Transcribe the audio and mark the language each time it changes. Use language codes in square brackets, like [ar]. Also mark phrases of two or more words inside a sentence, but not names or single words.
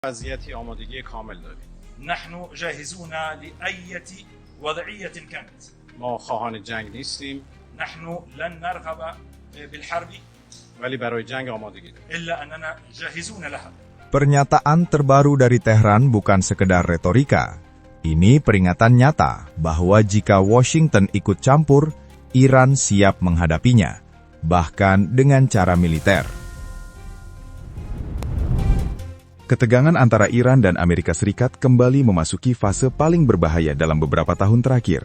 [fa] وضعیتی آمادگی کامل داریم. [ar] نحن جاهزون لأي وضعية كانت. [fa] ما خواهان جنگ نیستیم. [ar] نحن لن نرغب بالحرب. [fa] ولی برای جنگ آمادگی داریم. [ar] إلا أننا جاهزون لها. [id] Pernyataan terbaru dari Tehran bukan sekedar retorika. Ini peringatan nyata bahwa jika Washington ikut campur, Iran siap menghadapinya, bahkan dengan cara militer. Ketegangan antara Iran dan Amerika Serikat kembali memasuki fase paling berbahaya dalam beberapa tahun terakhir.